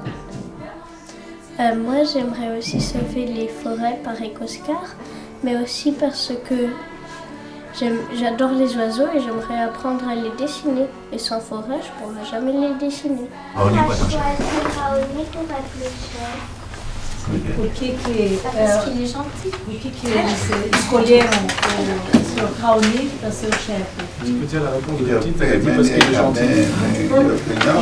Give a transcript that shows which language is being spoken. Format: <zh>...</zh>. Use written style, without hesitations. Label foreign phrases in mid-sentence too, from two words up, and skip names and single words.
<fr>Moi, j'aimerais aussi sauver les forêts par Ecoscar, mais aussi parce que j'adore les oiseaux et j'aimerais apprendre à les dessiner. Et sans forêt, je ne pourrais jamais les dessiner. On a choisi Raoni pour être le chef. Parce qu'il est gentil.</fr> <pt>Por que escolheram o Sr. Raoni para ser o chefe?</pt> <fr>Je peux dire la réponse de petite, elle dit parce qu'il est gentil.</fr>